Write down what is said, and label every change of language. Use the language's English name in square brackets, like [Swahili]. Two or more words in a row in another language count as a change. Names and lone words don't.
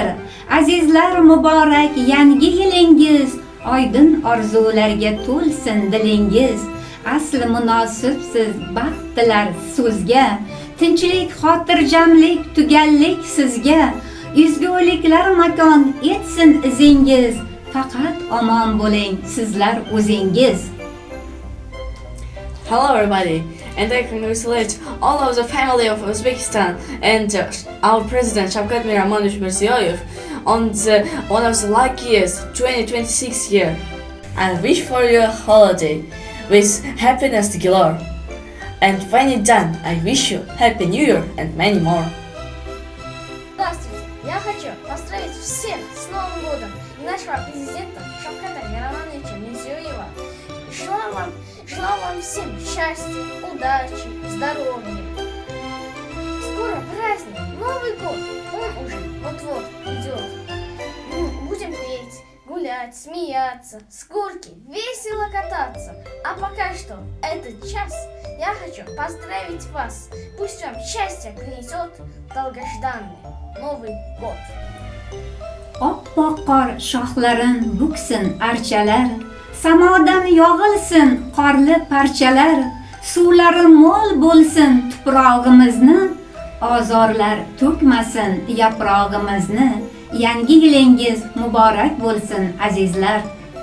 [Uzbek] Azizlar muborak yangi yilingiz, oydin orzularga to'lsin dilingiz. Asli munosibsiz baxt tilar so'zga, tinchlik, xotirjamlik, tugallik sizga. Ezguliklar makon etsin izingiz, faqat omon bo'ling sizlar o'zingiz. [English] Hello everybody, and I congratulate all of the family of Uzbekistan and our President Shavkat Miramonovich Mirziyoyev on one of the luckiest 2026 year. I wish for you a holiday with happiness galore. And when it's done, I wish you Happy New Year and many more. [Russian] Здравствуйте! Я хочу поздравить всех с Новым годом и нашего президента Шавката Миромоновича Мирзиёева. Желаю вам всем счастья, удачи, здоровья. Скоро праздник, Новый год, он уже вот-вот идет. Будем петь, гулять, смеяться, с горки весело кататься. А пока что этот час я хочу поздравить вас. Пусть вам счастье принесет долгожданный Новый год. [Uzbek] Oppoq qor shoxlarin buksin archalar, samodan yog'ilsin qorli parchalar, suvlari mo'l bo'lsin tuprog'imizni, ozorlar to'kmasin yaprog'imizni. Yangi yilingiz muborak bo'lsin azizlar.